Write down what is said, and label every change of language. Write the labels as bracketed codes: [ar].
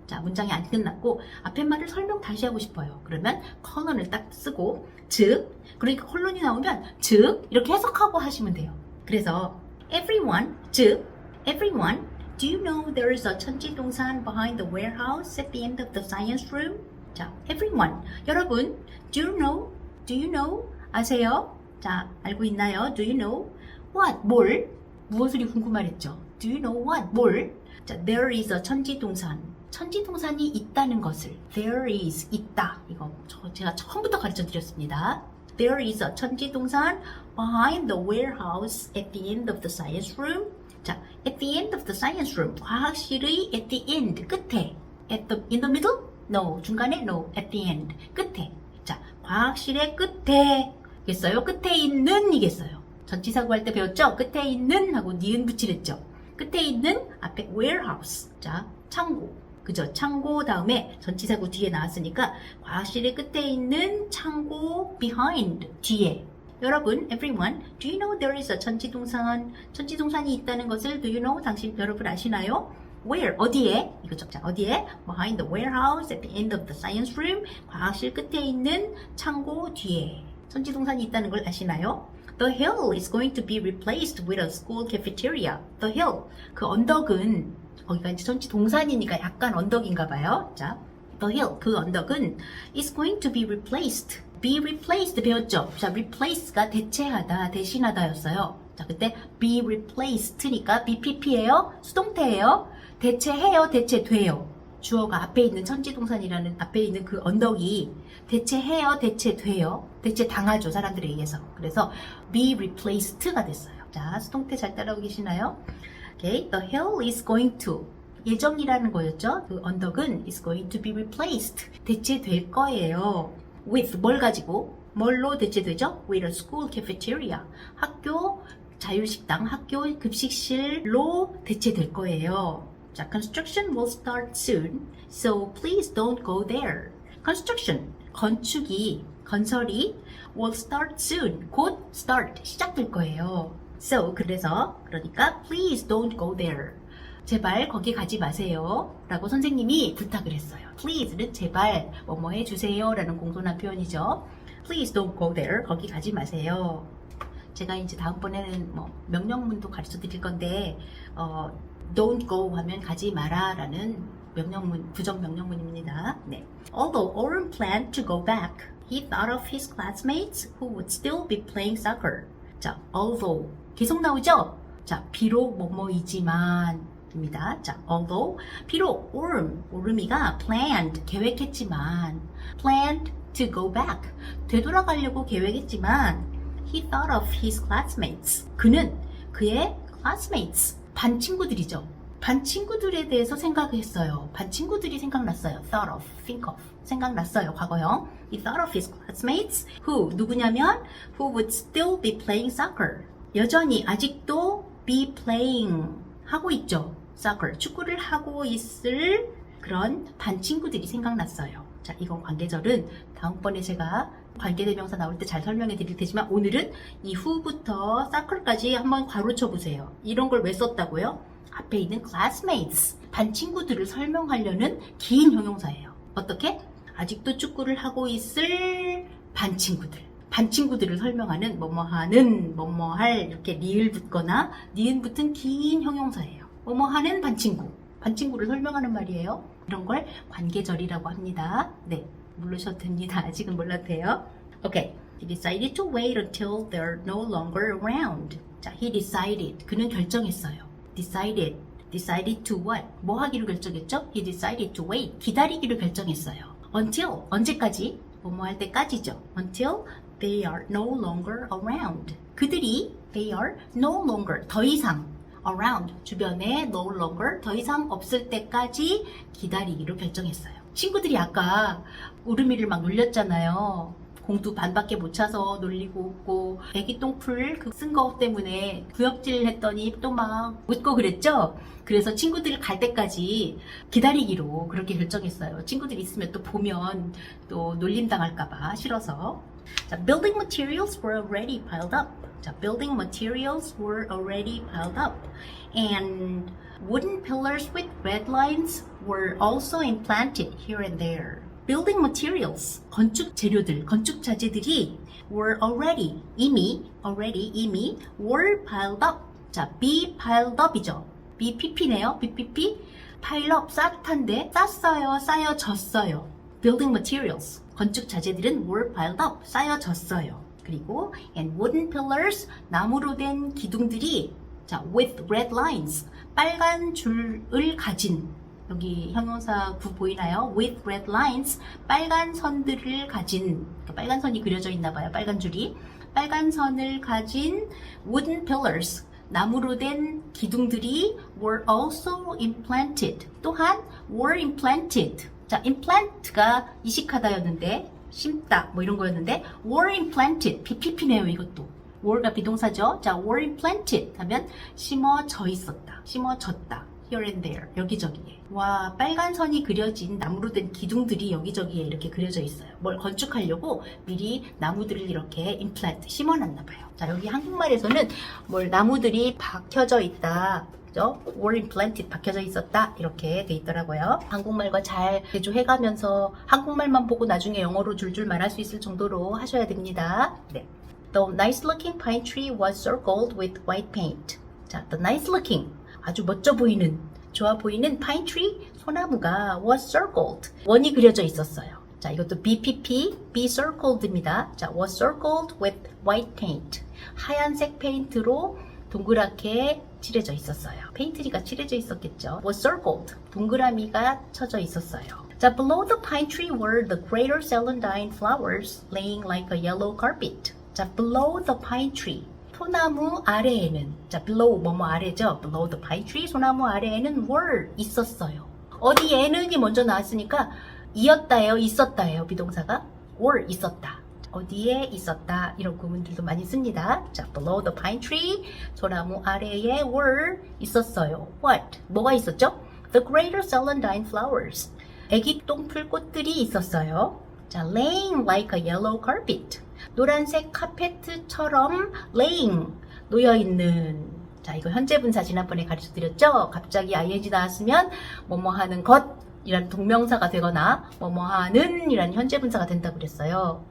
[ko] 자, 문장이 안 끝났고 앞에 말을 설명 다시 하고 싶어요. 그러면 colon을 딱 쓰고 즉, 그러니까 콜론이 나오면 즉 이렇게 해석하고 하시면 돼요. 그래서 [en] everyone, 즉 everyone, do you know there is a 천지동산 behind the warehouse at the end of the science room? 자, everyone. 여러분, do you know? [ko] 아세요? 자, 알고 있나요? [en] Do you know? What? [ko] 뭘? 무엇을 궁금하랬죠? [en] Do you know what? 뭘? 자, there is a 천지동산. [ko] 천지동산이 있다는 것을. [en] There is, 있다. [ko] 이거 제가 처음부터 가르쳐 드렸습니다. [en] There is a 천지동산 behind the warehouse at the end of the science room. 자, at the end of the science room. [ko] 과학실의 at the end, 끝에. [en] in the middle? No, [ko] 중간에 no, at the end, 끝에. 자, 과학실의 끝에 겠어요? 끝에 있는 이겠어요. 전치사 구할 때 배웠죠? 끝에 있는 하고 니은 붙이랬죠. 끝에 있는 앞에 warehouse. 자, 창고. 그죠? 창고 다음에 전치사구 뒤에 나왔으니까 과실의 끝에 있는 창고 behind 뒤에. [en] 여러분, everyone, do you know there is a 전치동산? [ko] 전치동산이 있다는 것을 [en] do you know? [ko] 당신 여러분 아시나요? [en] Where? [ko] 어디에? 이거죠. 자, 어디에? [en] Behind the warehouse at the end of the science room. [ko] 과학실 끝에 있는 창고 뒤에. 전치동산이 있다는 걸 아시나요? [en] The hill is going to be replaced with a school cafeteria. The hill. [ko] 그 언덕은, 거기가 이제 전치동산이니까 약간 언덕인가 봐요. [en] 자, the hill. [ko] 그 언덕은 [en] is going to be replaced. be replaced 배웠죠? [ko] 자, replace가 대체하다, 대신하다였어요. 자, 그때 be replaced니까 BPP예요? 수동태예요? 대체해요? 대체돼요? 주어가 앞에 있는 천지동산이라는 앞에 있는 그 언덕이 대체해요? 대체돼요? 대체당하죠, 사람들에 의해서. 그래서 be replaced가 됐어요. 자, 수동태 잘 따라오고 계시나요? [en] Okay, the hill is going to [ko] 예정이라는 거였죠? [en] 그 언덕은 is going to be replaced. [ko] 대체될 거예요. [en] with [ko] 뭘 가지고? 뭘로 대체되죠? [en] with a school cafeteria. [ko] 학교 자율식당, 학교 급식실로 대체될 거예요. [en] 자, construction will start soon, so please don't go there. construction, [ko] 건설이 [en] will start soon, 곧 start, 시작될 거예요. so, [ko] 그러니까 [en] please don't go there. [ko] 제발 거기 가지 마세요 라고 선생님이 부탁을 했어요. please는 제발 뭐뭐 해주세요 라는 공손한 표현이죠. [en] please don't go there. [ko] 거기 가지 마세요. 제가 이제 다음번에는 뭐 명령문도 가르쳐 드릴 건데 [en] don't go [ko] 하면 가지 마라 라는 명령문, 부정 명령문입니다. 네. [en] Although Oren planned to go back, he thought of his classmates who would still be playing soccer. [ko] 자, although 계속 나오죠? 자, 비록 뭐뭐이지만 입니다. [en] 자, although [ko] 비록 오름이가 [en] planned 계획했지만 planned to go back 되돌아가려고 계획했지만 he thought of his classmates 그는 그의 classmates 반 친구들이죠. [ko] 반 친구들에 대해서 생각했어요. 반 친구들이 생각났어요. [en] thought of, think of 생각났어요. [ko] 과거형. [en] he thought of his classmates who 누구냐면 who would still be playing soccer [ko] 여전히 아직도 [en] be playing 하고 있죠. [ko] soccer, 축구를 하고 있을 그런 반 친구들이 생각났어요. 자, 이건 관계절은 다음번에 제가 관계대명사 나올 때 잘 설명해 드릴 테지만 오늘은 이 후부터 soccer까지 한번 가로쳐 보세요. 이런 걸 왜 썼다고요? 앞에 있는 classmates, 반 친구들을 설명하려는 긴 형용사예요. 어떻게? 아직도 축구를 하고 있을 반 친구들. 반 친구들을 설명하는 뭐뭐하는, 뭐뭐할 이렇게 리을 붙거나 니은 붙은 긴 형용사예요. 뭐뭐하는 반친구, 반친구를 설명하는 말이에요. 이런 걸 관계절이라고 합니다. 네, 모르셔도 됩니다. 아직은 몰라도 돼요. [en] Okay, he decided to wait until they're no longer around. [ko] 자, [en] he decided, [ko] 그는 결정했어요. [en] decided to what? [ko] 뭐 하기로 결정했죠? [en] he decided to wait, [ko] 기다리기로 결정했어요. until, 언제까지? 뭐뭐 할 때까지죠. [en] until they are no longer around. [ko] 그들이 [en] they are no longer, [ko] 더 이상 around, 주변에 no longer, 더 이상 없을 때까지 기다리기로 결정했어요. 친구들이 아까 우르미를 막 놀렸잖아요. 공도 반밖에 못 차서 놀리고 웃고 애기 똥풀 쓴 거 때문에 구역질 했더니 또 막 웃고 그랬죠? 그래서 친구들 갈 때까지 기다리기로 그렇게 결정했어요. 친구들 있으면 또 보면 또 놀림 당할까봐 싫어서. [en] 자, building materials were already piled up. 자, building materials were already piled up. And wooden pillars with red lines were also implanted here and there. building materials, [ko] 건축 재료들, 건축 자재들이 [en] were already, 이미 were piled up. [ko] 자, be piled up이죠. BPP네요. BPP. pile up, 쌓듯한데 쌌어요, 쌓여졌어요. [en] building materials, [ko] 건축 자재들은 [en] were piled up, 쌓여졌어요. [ko] 그리고 [en] and wooden pillars, [ko] 나무로 된 기둥들이 자, with red lines, 빨간 줄을 가진 여기 형용사 구 보이나요? with red lines, 빨간 선들을 가진, 빨간 선이 그려져 있나 봐요. 빨간 줄이. 빨간 선을 가진 [en] wooden pillars, [ko] 나무로 된 기둥들이 were also implanted. 또한 were implanted. 자, implant가 이식하다였는데 심다 뭐 이런 거였는데 were implanted, BPP네요. 이것도 were가 비동사죠. 자, [en] were planted [ko] 하면 심어져 있었다. 심어졌다. [en] here and there. [ko] 여기저기에. 와, 빨간 선이 그려진 나무로 된 기둥들이 여기저기에 이렇게 그려져 있어요. 뭘 건축하려고 미리 나무들을 이렇게 implant, 심어놨나 봐요. 자, 여기 한국말에서는 뭘 나무들이 박혀져 있다. [en] were implanted, [ko] 박혀져 있었다 이렇게 돼 있더라고요. 한국말과 잘 개조해가면서 한국말만 보고 나중에 영어로 줄줄 말할 수 있을 정도로 하셔야 됩니다. 네. [en] The nice looking pine tree was circled with white paint. [ko] 자, [en] the nice looking, 아주 멋져 보이는, 좋아 보이는 pine tree, 소나무가 was circled, [ko] 원이 그려져 있었어요. 자, 이것도 BPP, be circled입니다. 자, [en] was circled with white paint. [ko] 하얀색 페인트로 동그랗게 칠해져 있었어요. 페인트리가 칠해져 있었겠죠. was circled, 동그라미가 쳐져 있었어요. [en] 자, below the pine tree were the greater celandine flowers laying like a yellow carpet. [ko] 자, below the pine tree, 소나무 아래에는, 자, below, 뭐뭐 아래죠. [en] below the pine tree, [ko] 소나무 아래에는 were, 있었어요. 어디에는이 먼저 나왔으니까 이었다예요, 있었다예요, 비동사가. were, 있었다. 어디에 있었다, 이런 구문들도 많이 씁니다. 자, [en] below the pine tree, [ko] 소나무 아래에 were, 있었어요. [en] what? [ko] 뭐가 있었죠? [en] the greater celandine flowers. [ko] 애기 똥풀꽃들이 있었어요. [en] 자, laying like a yellow carpet. [ko] 노란색 카페트처럼 [en] laying, [ko] 놓여있는. 자, 이거 현재분사 지난번에 가르쳐드렸죠? 갑자기 ing 나왔으면 뭐뭐 하는 것 이란 동명사가 되거나 뭐뭐 하는 이란 현재분사가 된다고 그랬어요.